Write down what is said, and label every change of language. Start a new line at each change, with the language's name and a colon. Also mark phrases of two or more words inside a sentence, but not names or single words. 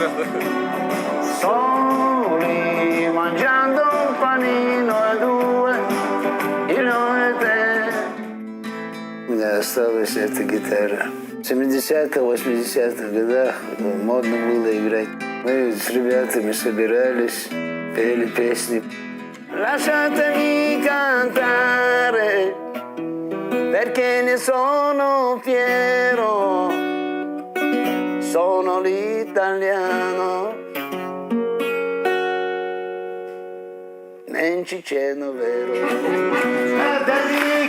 Russian: У меня осталась эта гитара. В 70-х, 80-х годах модно было играть. Мы с ребятами собирались, пели песни.
Italian: Lasciatemi cantare, perché ne sono fiero, sono l'italiano. Non ci c'è vero.